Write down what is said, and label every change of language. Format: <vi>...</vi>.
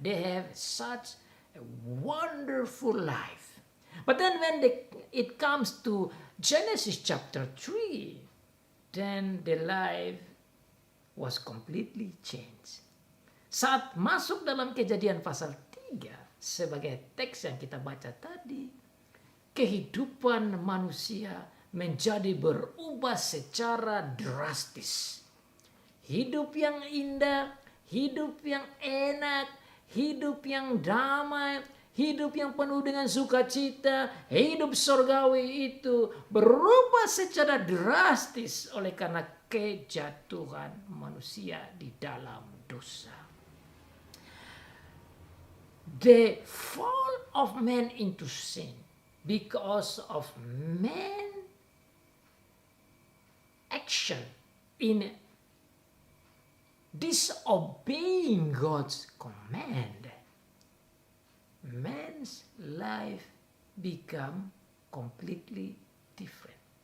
<en>They have such a wonderful life. But then when it comes to Genesis chapter 3, then the life was completely changed.</en> <id>Saat masuk dalam Kejadian pasal 3 sebagai teks yang kita baca tadi, kehidupan manusia menjadi berubah secara drastis. Hidup yang indah, hidup yang enak, hidup yang damai, hidup yang penuh dengan sukacita, hidup surgawi itu berubah secara drastis oleh karena kejatuhan manusia di dalam dosa.</id> <en>The fall of man into sin because of man action in disobeying God's command, man's life become completely different.</en>